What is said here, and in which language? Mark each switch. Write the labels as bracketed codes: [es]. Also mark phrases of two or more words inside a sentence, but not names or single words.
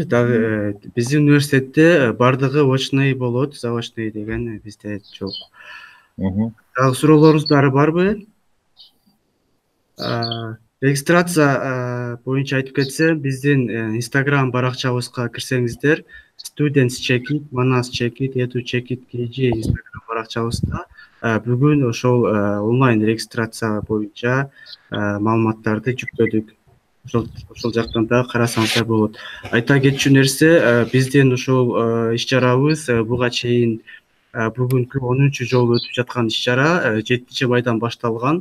[ky] Дагы биздин университетте баардыгы очный болот, заочный деген бизде жок. Дагы суроолоруңуздар барбы? Регистрация боюнча айтып кетсем, биздин Instagram баракчабызга кирсеңиздер, Students Check It, Manas Check It, Edu Check It KG Instagram баракчабызда бүгүн ошол онлайн регистрация боюнча маалыматтарды жүктөдүк. Ошол жактан да карасаңыздар болот. Айта кетчү нерсе, биздин ошол иш-чарабыз буга чейин бүгүнкү 10-чу жолу өтүп жаткан иш-чара 7-майдан башталган.